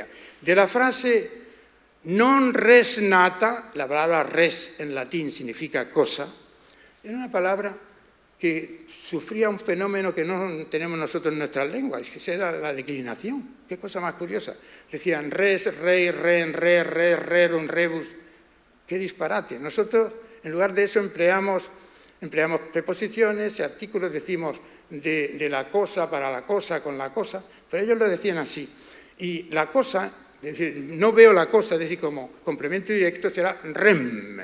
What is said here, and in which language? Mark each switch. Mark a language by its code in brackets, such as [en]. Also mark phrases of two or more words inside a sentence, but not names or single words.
[es] De la frase [la] non res nata, [es] la palabra res en latín significa cosa, era una palabra que sufría un fenómeno que no tenemos nosotros en nuestras lenguas, que era la declinación. Qué cosa más curiosa. [la] Decían res, rei, ren, re, rerum, rebus. [es] Qué disparate. Nosotros, en lugar de eso, empleamos preposiciones, artículos, decimos de la cosa, para la cosa, con la cosa, pero ellos lo decían así. Y la cosa, es decir, no veo la cosa, es decir, como complemento directo será rem.